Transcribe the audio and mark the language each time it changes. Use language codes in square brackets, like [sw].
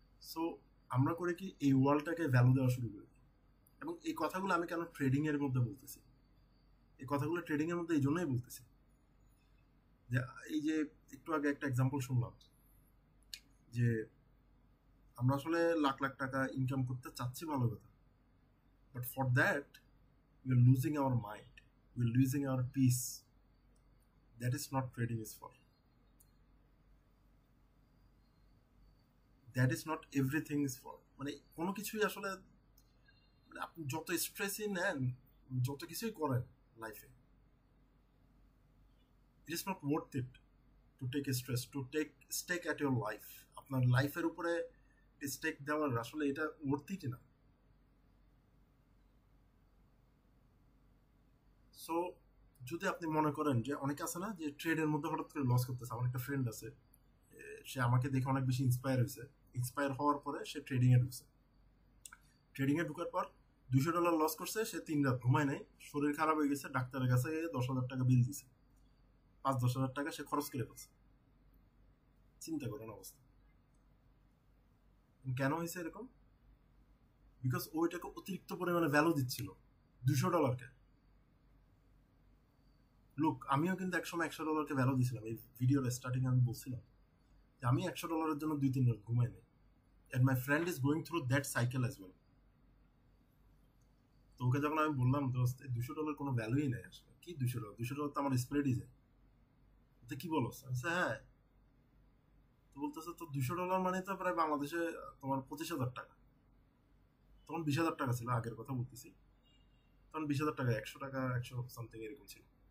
[bn] So আমরা করে কি এই ওয়ার্ল্ডটাকে ভ্যালু দেওয়া শুরু করি। এবং এই কথাগুলো আমি কেন ট্রেডিং এর মধ্যে বলতেছি, এই কথাগুলো ট্রেডিং এর মধ্যে এই জন্যই বলতেছি যে এই যে একটু আগে একটা এক্সাম্পল শুনলাম যে আমরা আসলে লাখ লাখ টাকা ইনকাম করতে চাচ্ছি, ভালো কথা, [en] But for that we are losing our mind, we are losing our peace. That is not trading is for. That is not everything is for. [bn] মানে কোনো কিছুই আসলে মানে আপনি যত স্ট্রেসই নেন, যত কিছুই করেন লাইফে, [en] it is not worth it to take a stress, to take stake at your life. [bn] আপনার লাইফের উপরে স্টেক দেওয়ার আসলে এটা worth it না। সো যদি আপনি মনে করেন যে অনেকে আছে না যে ট্রেডের মধ্যে হঠাৎ করে লস করতেছে, আমার একটা ফ্রেন্ড আছে, সে আমাকে দেখে অনেক বেশি ইন্সপায়ার হওয়ার পরে সে ট্রেডিংয়ে ঢুকার পর $200 লস করছে। সে 3 রাত ঘুমায় নাই, শরীর খারাপ হয়ে গেছে, ডাক্তারের কাছে 10,000 টাকা বিল দিছে, 5-10,000 টাকা সে খরচ করে ফেলছে। চিন্তা করেন অবস্থা। কেন হয়েছে এরকম? বিকজ ওইটাকে অতিরিক্ত পরিমাণে ভ্যালু দিচ্ছিল $200-কে। লুক, আমিও কিন্তু একসময় $100-কে ভ্যালু দিয়েছিলাম। এই ভিডিওর স্টার্টিং আমি বলছিলাম যে আমি $100-এর জন্য 2-3 রাত ঘুমাই নাই। [en] and my friend is going through that cycle as well. [bn] তো ওকে যখন আমি বললাম দোস্ত $200 কোনো ভ্যালুই নাই আসলে, কি $200 তো আমার স্প্রেডই যায়, তো কি বলো? হ্যাঁ। তো বলতেছে তো $200 মানে তো প্রায় বাংলাদেশে তোমার 25,000 টাকা। তখন 20,000 টাকা ছিল, আগের কথা বলতেছি। তখন 20,000 টাকা 100 টাকা 100 সামথিং এরকম ছিল।